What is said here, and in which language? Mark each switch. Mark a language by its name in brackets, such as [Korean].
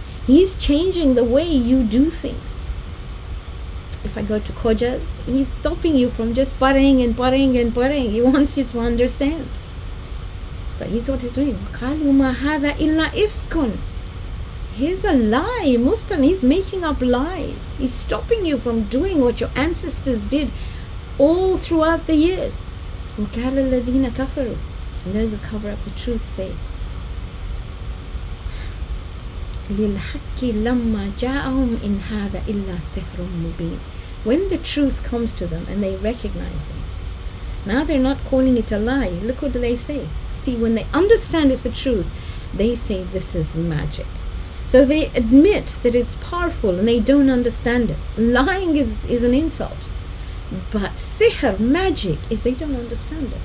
[English] He's changing the way you do things. If I go to Khojas, he's stopping you from just partying and partying and partying. He wants you to understand. But he's what he's doing. [Arabic] قَالُوا مَا هَذَا إِلَّا إِفْكٌ. [English] Here's a lie, Muftan. He's making up lies. He's stopping you from doing what your ancestors did all throughout the years. [Arabic] وَقَالَ الَّذِينَ كَفَرُوا, [English] and those who cover up the truth say, [Arabic] لِلْحَقِّ لَمَّا جَاءَهُمْ إِنْ هَذَا إِلَّا سِحْرٌ مُبِينٌ. [English] When the truth comes to them and they recognize it, now they're not calling it a lie. Look what they say. See, when they understand it's the truth, they say this is magic. So they admit that it's powerful and they don't understand it. Lying is an insult. But sihr, magic, is they don't understand it.